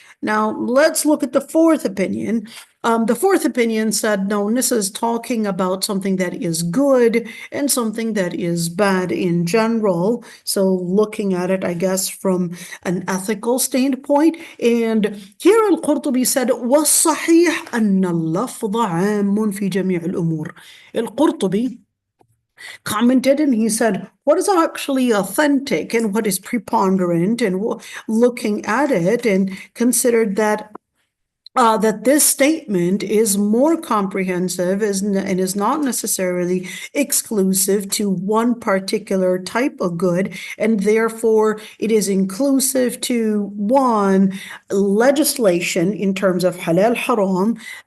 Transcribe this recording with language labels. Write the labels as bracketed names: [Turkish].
[English] Now, let's look at the fourth opinion. The fourth opinion said, no, this is talking about something that is good and something that is bad in general. So looking at it, I guess, from an ethical standpoint. And here al-Qurtubi said, [Arabic] وَالصَّحِيحُ أَنَّ اللَّفْظَ عَامٌ فِي جَمِيعِ الْأُمُورِ. [English] Al-Qurtubi commented and he said, what is actually authentic and what is preponderant, and looking at it and considered that this statement is more comprehensive and is not necessarily exclusive to one particular type of good, and therefore it is inclusive to one legislation in terms of halal haram,